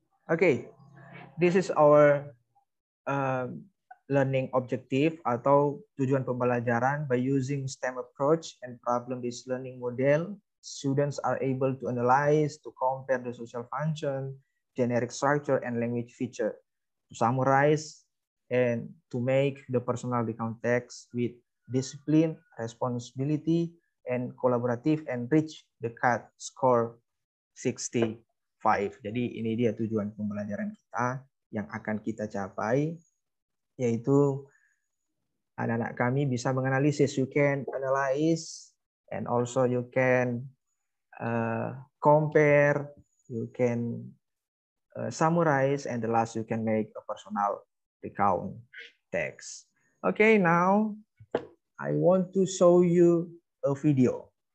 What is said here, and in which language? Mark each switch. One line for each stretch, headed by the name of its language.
English: Okay, this is our learning objective
Indonesian: atau tujuan pembelajaran.
English: By using STEM approach and problem-based learning model, students are able to analyze, to compare the social function, generic structure, and language feature, to summarize, and to make the personal recount text with discipline, responsibility, and collaborative, and reach the CAT score 65.
Indonesian: Jadi ini dia tujuan pembelajaran kita yang akan kita capai, yaitu anak-anak kami bisa menganalisis.
English: You can analyze and also you can compare, you can summarize, and the last you can make a personal recount text. Okay, now I want to show you a video.